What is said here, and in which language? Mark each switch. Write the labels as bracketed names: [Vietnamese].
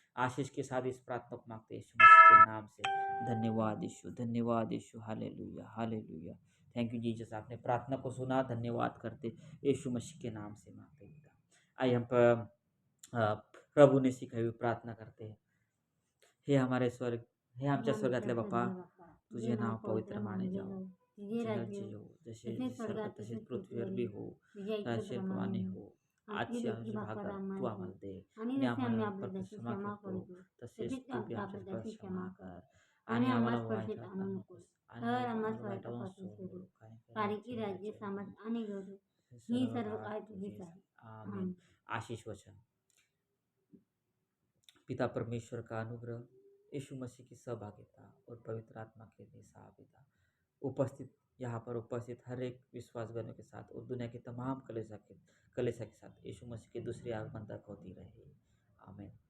[Hindi] आशीष के साथ इस प्रार्थना को मांगते हैं यीशु मसीह के नाम से। धन्यवाद यीशु, धन्यवाद यीशु। Hallelujah! Hallelujah! [English] thank you Jesus, [Hindi] आपने प्रार्थना को सुना, धन्यवाद करते यीशु मसीह के नाम से मांगते हैं पिता। आइए हम प्रभु ने सिखाई हुई प्रार्थना करते हैं। हे हमारे स्वर्ग, [Marathi] हे आमच्या स्वर्गातल्या बाप्पा, तुझे नाव पवित्र माने जाओ, तुझे राज्य हो, जसे स्वर्गात तसेच पृथ्वीवर हो, तसेप्रमाणे हो। आजची आमची भाकर तू आम्हाला दे आणि आम्हाला प्रति क्षमा करतो तसेच तू बी आमच्या क्षमा कर आणि आम्हाला वाईटात आणू नकोस आणि आम्हाला वाईटातून सोडव, कारण की राज्य, सामर्थ आणि गौरव ही सर्व काय तुझीच आहे। [Hindi] आमीन। आशीष वचन। पिता परमेश्वर का अनुग्रह, यीशु मसीह की सहभागिता और पवित्र आत्मा के सहायता उपस्थित, यहाँ पर उपस्थित हर एक विश्वासगणों के साथ और दुनिया की तमाम कलीसिया के साथ यीशु मसीह के दूसरे आगमन तक होती रहे। आमीन।